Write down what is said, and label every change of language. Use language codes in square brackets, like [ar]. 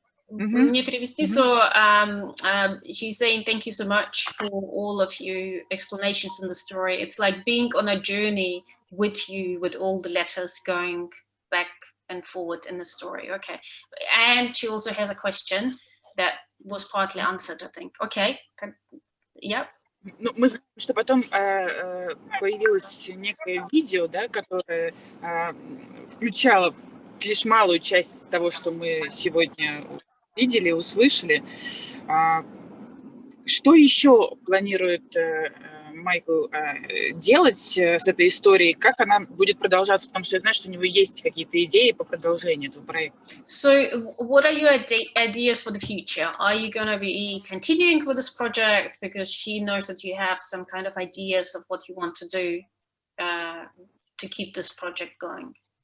[ru] Мне перевести, [en] so she's saying thank you so much for all of your explanations in the story. It's like being on a journey with you, with all the letters going back and forward in the story. Okay. And she also has a question that was partly answered, I think. Okay. Yeah. [ru] Ну, мы знаем, что потом появилось некое видео, да, которое включало лишь малую часть того, что мы сегодня видели, услышали. Что еще планирует Майкл делать с этой историей? Как она будет продолжаться? Потому что я знаю, что у него есть какие-то идеи по продолжению этого проекта. [en] So, what are your ideas for the future? Are you going to be continuing with this project? Because she knows that you have some kind of ideas of what you want to do to keep this project going.